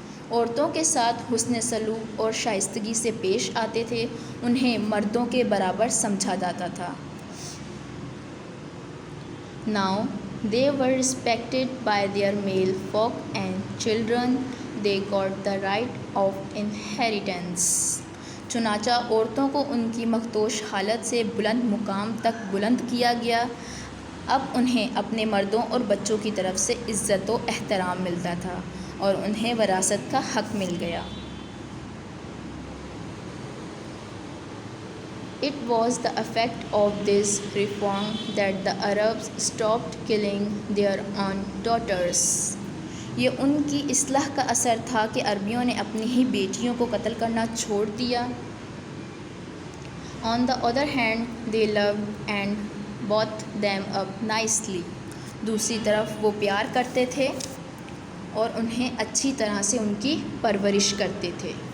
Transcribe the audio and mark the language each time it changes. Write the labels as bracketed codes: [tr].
[ur] عورتوں کے ساتھ حسن سلوک اور شائستگی سے پیش آتے تھے. انہیں مردوں کے برابر سمجھا جاتا تھا. [en] Now they were respected by their male folk and children. They got the right of inheritance. [ur] چنانچہ عورتوں کو ان کی مخدوش حالت سے بلند مقام تک بلند کیا گیا. اب انہیں اپنے مردوں اور بچوں کی طرف سے عزت و احترام ملتا تھا اور انہیں وراثت کا حق مل گیا. [en] It was the effect of this reform that the Arabs stopped killing their own daughters. [ur] یہ ان کی اصلاح کا اثر تھا کہ عربیوں نے اپنی ہی بیٹیوں کو قتل کرنا چھوڑ دیا. [en] On the other hand, they loved and brought them up nicely. [ur] دوسری طرف وہ پیار کرتے تھے اور انہیں اچھی طرح سے ان کی پرورش کرتے تھے.